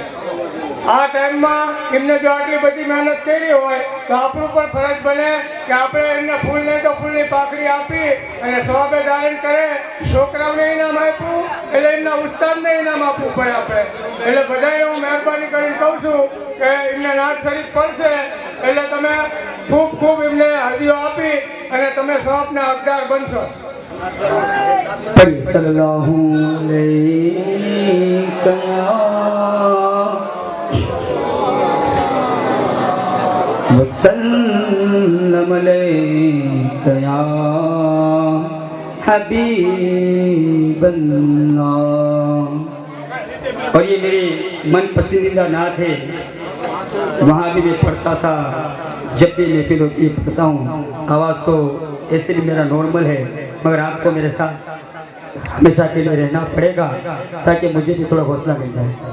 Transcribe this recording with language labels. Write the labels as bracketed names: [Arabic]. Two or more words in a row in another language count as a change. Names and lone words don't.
[Gujarati] આ ટાઈમમાં એમને જો આટલી બધી મહેનત કરી હોય તો આપણું પણ ફરજ બને કે આપણે એમને ફૂલ નહીં તો ફૂલની પાકડી આપી અને સવાબે ધારણ કરે। છોકરાઓને ઇનામ આપ્યું એટલે એમના ઉસ્તાદને ઇનામ આપવું પડે આપણે। એટલે બધાને હું મહેરબાની કરીને કહું છું કે એમને નાત શરીફ પડશે એટલે તમે ખૂબ ખૂબ એમને હદીઓ આપી અને તમે સવાબના હકદાર બનશો। [Arabic] صلى الله عليه وسلم عليك يا حبيب الله. [Hindi] और ये मेरी मन पसंदीदा नात है, वहाँ भी मैं पढ़ता था, जब भी महफिल होती है पढ़ता हूँ। आवाज़ तो ऐसे भी मेरा नॉर्मल है मगर आपको मेरे साथ हमेशा के लिए रहना पड़ेगा ताकि मुझे भी थोड़ा हौसला मिल जाए।